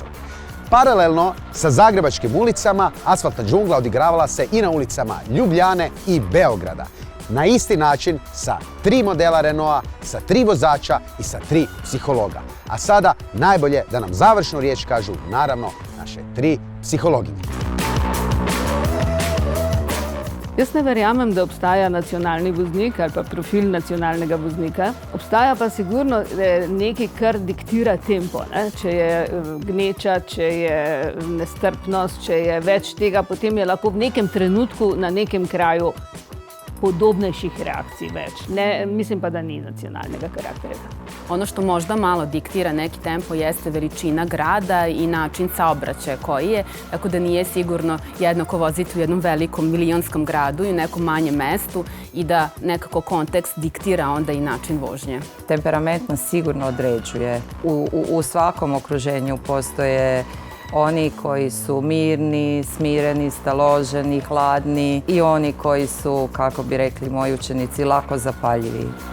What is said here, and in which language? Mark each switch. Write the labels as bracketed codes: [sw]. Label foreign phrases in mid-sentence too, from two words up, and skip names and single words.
[hr] Paralelno sa zagrebačkim ulicama, asfaltna džungla odigravala se i na ulicama Ljubljane i Beograda. Na isti način sa 3 modela Renaulta, sa 3 vozača i sa 3 psihologa. A sada najbolje da nam završnu riječ kažu, naravno, naše 3 psihologinje. [sl] Jaz ne verjamem, da obstaja nacionalni voznik ali pa profil nacionalnega voznika. Obstaja pa sigurno nekaj, kar diktira tempo. Če je gneča, če je nestrpnost, če je več tega, potem je lahko v nekem trenutku na nekem kraju podobnejših reakcij več. Ne, mislim pa da ni nacionalnega karakterja. [sr] Ono što možda malo diktira neki tempo jeste veličina grada i način saobraćaja koji je, tako da nije sigurno jednako voziti u jednom velikom milionskom gradu i u nekom manjem mestu i da nekako kontekst diktira onda i način vožnje. [hr] Temperament nas sigurno određuje. U svakom okruženju postoje oni koji su mirni, smireni, staloženi, hladni i oni koji su, kako bi rekli moji učenici, lako zapaljivi.